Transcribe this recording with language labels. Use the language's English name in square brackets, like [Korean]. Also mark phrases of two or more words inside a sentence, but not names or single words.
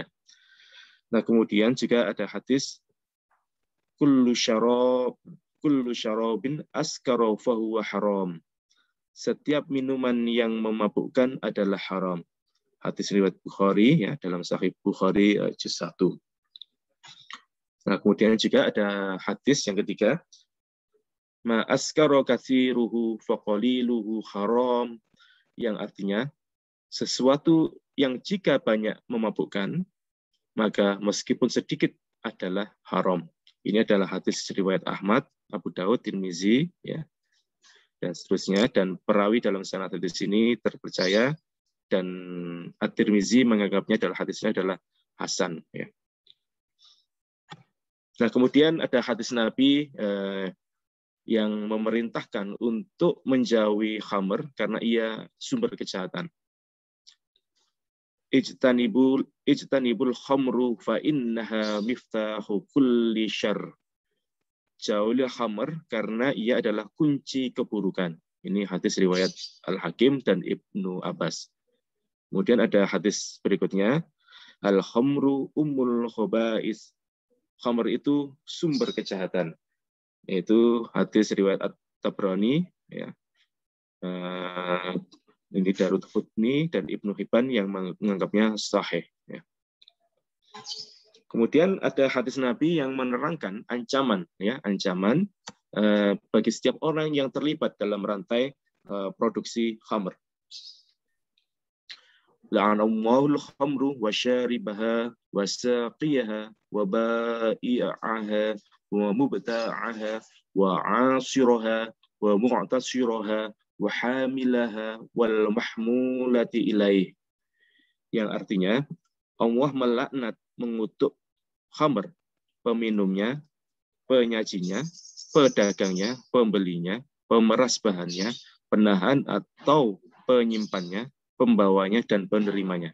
[Indonesian] Nah, kemudian juga ada hadis [Arabic] كل شراب أسكر فهو حرام. [Indonesian] Setiap minuman yang memabukkan adalah haram. Hadis riwayat Bukhari dalam Sahih Bukhari juz 1. Nah, kemudian juga ada hadis yang ketiga, [Arabic] ما أسكر كثيره فقليله حرام, [Indonesian] yang artinya sesuatu yang jika banyak memabukkan maka meskipun sedikit adalah haram. Ini adalah hadis riwayat Ahmad, Abu Daud, Tirmizi, dan seterusnya. Dan perawi dalam sanad hadis ini terpercaya, dan At-Tirmizi menganggapnya adalah hadisnya adalah hasan. Nah, kemudian ada hadis Nabi yang memerintahkan untuk menjauhi khamr karena ia sumber kejahatan. [Arabic] اجتنبوا الخمر فإنها مفتاح كل شر. [Indonesian] Jauhilah khamr karena ia adalah kunci keburukan. Ini hadis riwayat Al-Hakim dan Ibnu Abbas. Kemudian ada hadis berikutnya, [Arabic] الخمر أم الخبائث. [Indonesian] Khamr itu sumber kejahatan. Yaitu hadis riwayat At-Tabrani, ini Daruqutni dan Ibnu Hibban yang menganggapnya sahih. Kemudian ada hadis Nabi yang menerangkan ancaman bagi setiap orang yang terlibat dalam rantai produksi khamr. [Arabic] لعن الله الخمر وشاربها وساقيها وبائعها ومبتاعها وعاصرها ومعتصرها وحاملها والمحمولة إليه. [Indonesian] Yang artinya Allah melaknat, mengutuk khamr, peminumnya, penyajinya, pedagangnya, pembelinya, pemeras bahannya, penahan atau penyimpannya, pembawanya dan penerimanya.